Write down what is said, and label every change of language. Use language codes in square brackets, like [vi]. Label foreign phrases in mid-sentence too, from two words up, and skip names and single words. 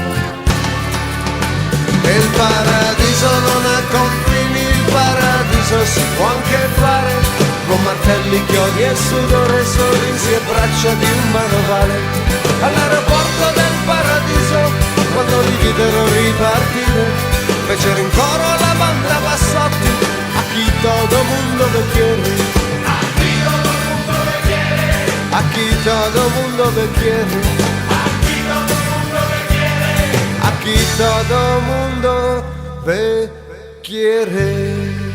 [it] E il paradiso non ha confini, il paradiso si può anche fare con martelli, chiodi e sudore, sorrisi e braccia di un manovale. All'aeroporto del paradiso, quando li videro ripartire, fecero in coro la banda Bassotti, [es] aquí todo mundo ve quiere, aquí todo mundo ve quiere, aquí todo mundo ve quiere. Aquí todo mundo ve quiere.